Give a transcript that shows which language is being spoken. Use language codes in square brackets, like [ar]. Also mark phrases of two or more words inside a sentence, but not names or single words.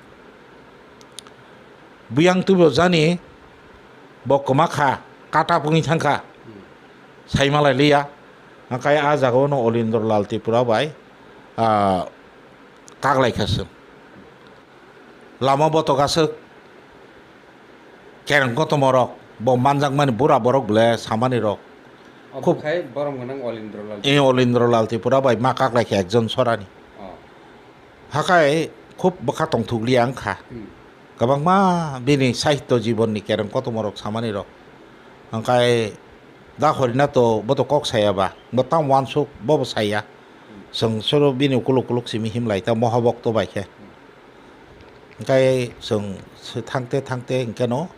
[trp] बियां तुबो जानि बकमाखा काटा पुङि थांखा साइमालाय लिया ओंखाय आ जागावनो अलिन्द्रलाल त्रिपुरा बाय कागलायखासो लामा बतकासो केरंकत मरक ब मानजां माने बुरा बरक बले सामानि रक খুব খাই বরম গনাং অলিন্দ্রলাল অলিন্দ্রলাল त्रिपुरा बाय मा कागलायखा एकजन सरानि हाखाय खुब बखा तंथुगलि आंखा गोबां मा बिनि साहित्य जीवननि केरंकत मरक सामानि रक ओंखाय दा हरिना तो बत कक सायाबा बता वानसुक बब साया जों सर बिनि कुलुक कुलुक सिमि हिमलायता महाभक्त बायखे ओंखाय जों थांते ओंखायनो